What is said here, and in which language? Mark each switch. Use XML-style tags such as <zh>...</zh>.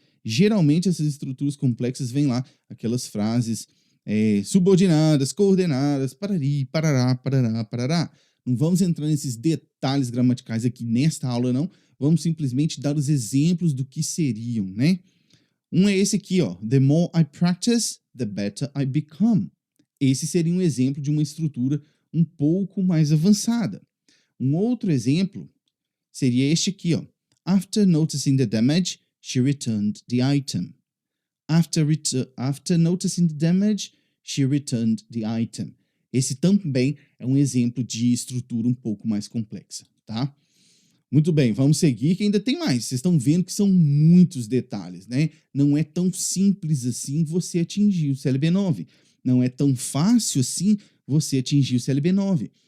<pt>Geralmente essas estruturas complexas vêm lá, aquelas frases subordinadas, coordenadas, parari, parará, parará, parará. Não vamos entrar nesses detalhes gramaticais aqui nesta aula, não. Vamos simplesmente dar os exemplos do que seriam, né? Um é esse aqui, ó.</pt> <en>The more I practice, the better I become.</en> <pt>Esse seria um exemplo de uma estrutura um pouco mais avançada. Um outro exemplo seria este aqui, ó.</pt> <en>After noticing the damage, she returned the item. After noticing the damage, she returned the item.</en> <pt>Esse também é um exemplo de estrutura um pouco mais complexa, tá? Muito bem, vamos seguir que ainda tem mais. Vocês estão vendo que são muitos detalhes, né? Não é tão simples assim você atingir o CLB9. Não é tão fácil assim você atingir o CLB9.</pt>